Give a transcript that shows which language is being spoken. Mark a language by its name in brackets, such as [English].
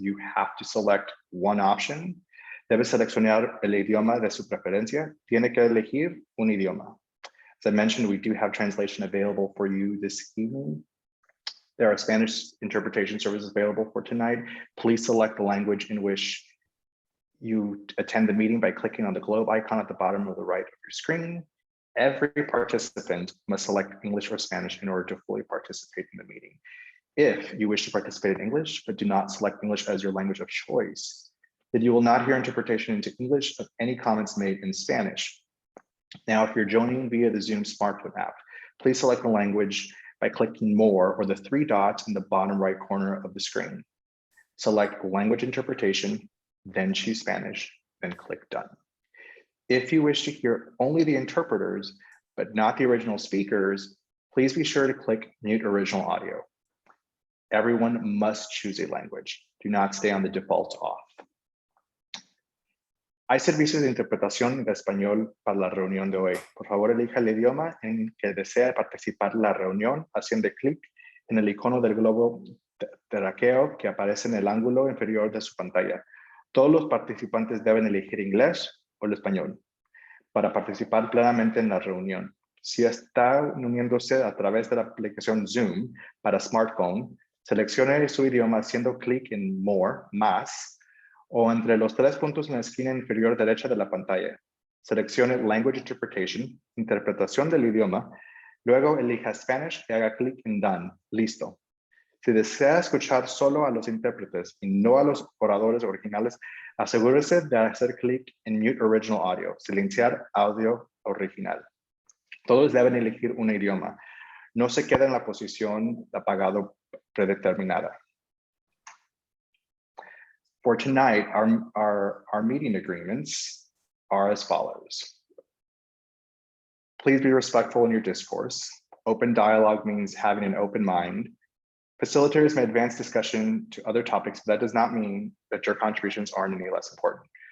[English] You have to select one option. [Spanish] Debe seleccionar el idioma de su preferencia. Tiene que elegir un idioma. [English] As I mentioned, we do have translation available for you this evening. There are Spanish interpretation services available for tonight. Please select the language in which you attend the meeting by clicking on the globe icon at the bottom or the right of your screen. Every participant must select English or Spanish in order to fully participate in the meeting. If you wish to participate in English, but do not select English as your language of choice, then you will not hear interpretation into English of any comments made in Spanish. Now, if you're joining via the Zoom smartphone app, please select the language by clicking More or the three dots in the bottom right corner of the screen. Select Language Interpretation, then choose Spanish, then click Done. If you wish to hear only the interpreters, but not the original speakers, please be sure to click Mute Original Audio. Everyone must choose a language. Do not stay on the default off. [Spanish] Hay servicios de interpretación de español para la reunión de hoy. Por favor, elija el idioma en que desea participar en la reunión haciendo clic en el icono del globo terráqueo que aparece en el ángulo inferior de su pantalla. Todos los participantes deben elegir inglés o el español para participar plenamente en la reunión. Si está uniéndose a través de la aplicación Zoom para smartphone, seleccione su idioma haciendo clic en More, más, o entre los tres puntos en la esquina inferior derecha de la pantalla. Seleccione Language Interpretation, interpretación del idioma, luego elija Spanish y haga clic en Done, listo. Si desea escuchar solo a los intérpretes y no a los oradores originales, asegúrese de hacer clic en Mute Original Audio, silenciar audio original. Todos deben elegir un idioma. No se quede en la posición apagado predeterminada. [English] For tonight, our meeting agreements are as follows. Please be respectful in your discourse. Open dialogue means having an open mind. Facilitators may advance discussion to other topics, but that does not mean that your contributions aren't any less important.